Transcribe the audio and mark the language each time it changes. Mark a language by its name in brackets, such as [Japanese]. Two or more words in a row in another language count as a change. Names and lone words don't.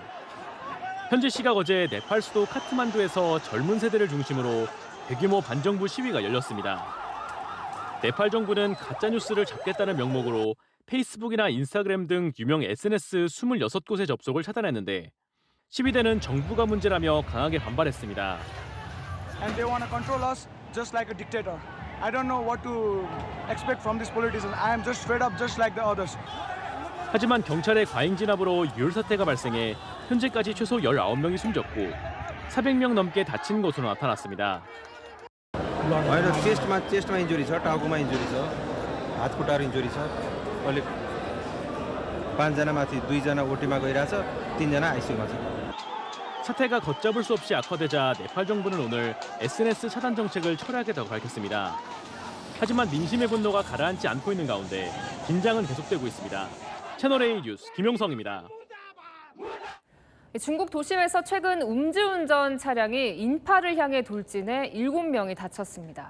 [Korean] 현지 시각 어제 네팔 수도 카트만두에서 젊은 세대를 중심으로 대규모 반정부 시위가 열렸습니다. 네팔 정부는 가짜뉴스를 잡겠다는 명목으로 페이스북이나 인스타그램 등 유명 SNS 26곳의 접속을 차단했는데 시위대는 정부가 문제라며 강하게 반발했습니다. [English] And they want to control us just like a dictator. I don't know what to expect from these politicians. I am just fed up just like the others. [Korean] 하지만 경찰의 과잉 진압으로 유혈 사태가 발생해 현재까지 최소 19명이 숨졌고 400명 넘게 다친 것으로 나타났습니다. [Nepali] चेस्टमा इन्जुरी छ, टाउकोमा इन्जुरी छ, हात खुट्टाहरू इन्जुरी छ. अहिले 5जना माथि 2जना ओटीमा गइरहेछ, 3जना आइसियुमा छ. [Korean] 사태가 걷잡을 수 없이 악화되자 네팔 정부는 오늘 SNS 차단 정책을 철회하겠다고 밝혔습니다. 하지만 민심의 분노가 가라앉지 않고 있는 가운데 긴장은 계속되고 있습니다. 채널A 뉴스 김용성입니다. 중국 도심에서 최근 음주운전 차량이 인파를 향해 돌진해 7명이 다쳤습니다.